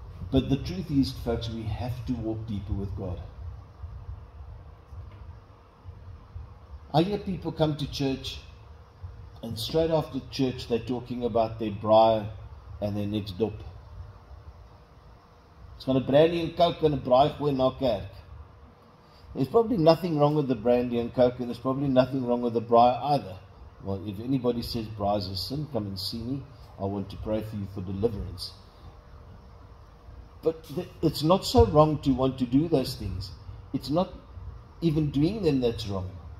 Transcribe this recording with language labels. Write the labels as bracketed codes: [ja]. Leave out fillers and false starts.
[en] But the truth is, folks, we have to walk deeper with God. I hear people come to church, and straight after church they're talking about their braai and their next dop. It's [af] gaan 'n brandy and coke en 'n braai gooi na kerk. [en] There's probably nothing wrong with the brandy and coke, and there's probably nothing wrong with the braai either. Well, if anybody says braai is a sin, come and see me. I want to pray for you for deliverance. But it's not so wrong to want to do those things. It's not even doing them that's wrong.